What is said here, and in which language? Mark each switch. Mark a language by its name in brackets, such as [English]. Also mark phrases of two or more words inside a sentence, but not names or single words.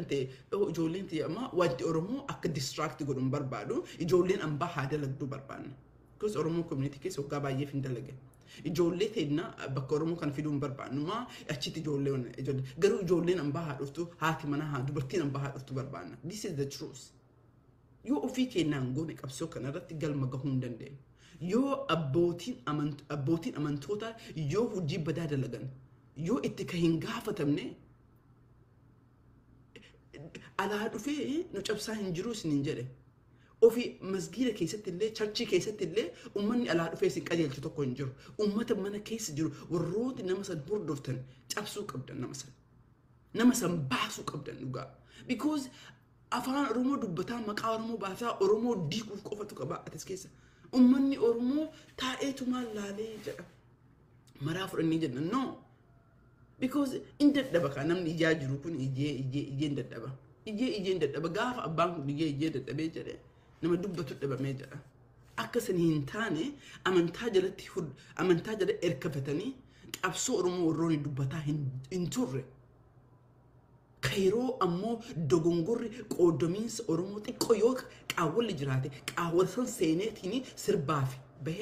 [Oromo] ta'e amma wanti Oromoo akka distract godhun barbaadu ijoolleen ambaa haa dalagduu barbaadna because Oromoo community keessa waggaa baay'eef hin dalage ijoollee ta'inna bakka Oromoo kan fiduun barbaadnu maa achitti ijoollee garuu ijoolleen ambaa haa dhuftu haati mana haa dubartiin ambaa haa dhuftu barbaadna [English] this is the truth [Oromo] yoo ofii keenyaan goone qabsoo kanarratti galma gahuu hin dandeenyu yoo abbootiin amantoota yoo hojii badaa dalagan yoo itti ka hin gaafatamne alaa dhufee nu cabsaa hin jiru isin jedhe ofi masgiida keessatti illee charchi keessatti illee ummanni alaa dhufee isin qajeelchu tokko hin jiru ummata mana keessa jiru warrooti nama san hordoftan cabsuu qabdan nama san baasuu qabdan dhugaa because afaan Oromoo dubbataa maqaa Oromoo baasaa Oromoo diiguuf qofatu qaba atis keessa ummanni Oromoo taa'eetu maal laalee jedha maraa fudhannii jedhan [English] no because [Oromo] in dadaba ka namni ijaa jiru kun ijeen dadaba ijeen dadaba gaafa abbaan kun ijee dadabee jedhe nama dubbatu dhabamee jedha akka san hin taane amantaa jala erkafatanii qabsoo Oromoo warroonni dubbataa hin turre kayroo ammoo dogongorri qoodomiinsa Oromoo xiqqoo yoo qaawwalli jiraate qaawwalsan seeneetiin sirbaafi bahee